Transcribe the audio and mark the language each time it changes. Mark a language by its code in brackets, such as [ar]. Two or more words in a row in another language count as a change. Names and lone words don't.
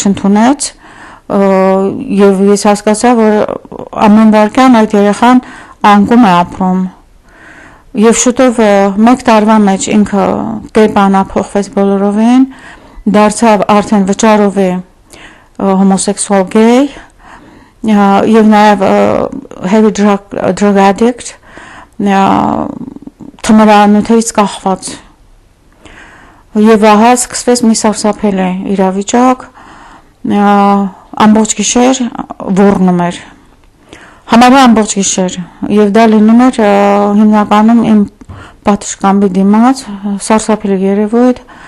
[hy] չընդունեց, եւ ես հասկացա, որ ամեն վարքյան այդ երեխան անկում է ապրում եւ շուտով 1 տարվա մեջ ինքը կերպանափոխվեց բոլորովին, դարձավ արդեն վճարով է [en] homosexual gay [hy] եւ նաեւ [en] heavy drug addict [hy] թմրանյութերից կախված եւ ահա սկսվեց մի սարսափելի իրավիճակ ամբողջ գիշեր ոռնում էր համարյա ամբողջ գիշեր եւ դա լինում էր հիմնականում իմ պատշգամբի դիմաց սարսափելի երևույթ